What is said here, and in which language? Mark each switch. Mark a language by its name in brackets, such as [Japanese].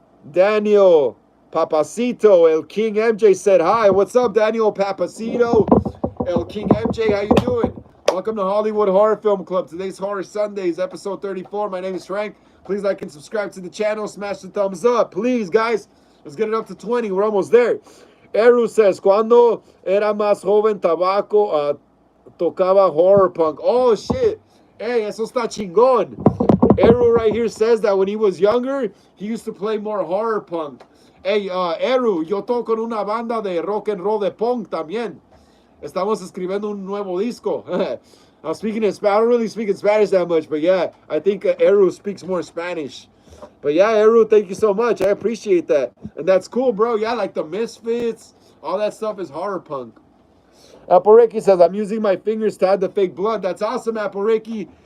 [English] Daniel Papacito, El King MJ said hi. What's up, Daniel Papacito? El King MJ, how you doing? Welcome to Hollywood Horror Film Club. Today's Horror Sundays, episode 34. My name is Frank. Please like and subscribe to the channel. Smash the thumbs up. Please, guys. Let's get it up to 20. We're almost there. Eru says, [Spanish] cuando era más joven, Tabaco tocaba horror punk. [English] Oh, shit. [Spanish] Hey, eso está chingón. [English] Eru right here says that when he was younger, he used to play more horror punk. [Spanish] Hey, Eru, yo toco en una banda de rock and roll de punk también. Estamos escribiendo un nuevo disco. [English] I'm speaking in Spanish. I don't really speak in Spanish that much, but yeah, I think Eru speaks more Spanish. But yeah, Eru, thank you so much. I appreciate that. And that's cool, bro. Yeah, like the Misfits, all that stuff is horror punk. Apple Ricky says, I'm using my fingers to add the fake blood. That's awesome, Apple Ricky.